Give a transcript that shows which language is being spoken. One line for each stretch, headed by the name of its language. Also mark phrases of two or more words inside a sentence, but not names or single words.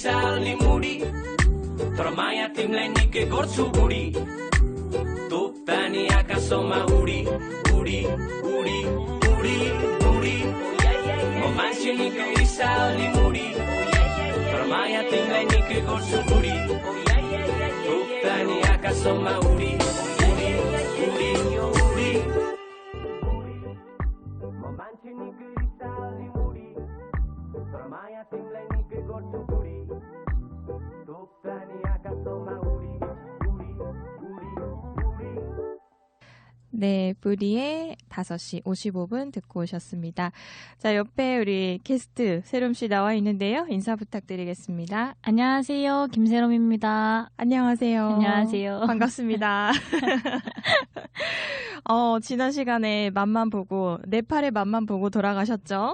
Nepali: रिसाली मुडी तर माया तिमीलाई निकै गर्छु बुढी तोप्तानी आकाशमा उडी उडी उडी उडी उडी म मान्छे निकै रिसाली मुडी तर माया तिमीलाई निकै गर्छु बुढी तोप्तानी आकाशमा उडी उडी उडी उडी म मान्छे निकै रिसाली मुडी तर माया तिमीलाई निकै गर्छु बुढी तोप्तानी आकाशमा उडी उडी उडी उडी
Korean: 네, 부리의 5시 55분 듣고 오셨습니다. 자, 옆에 우리 게스트 세롬 씨 나와 있는데요. 인사 부탁드리겠습니다. 안녕하세요. 김세롬입니다. 안녕하세요. 안녕하세요. 반갑습니다. 지난 시간에 맛만 보고, 네팔의 맛만 보고 돌아가셨죠?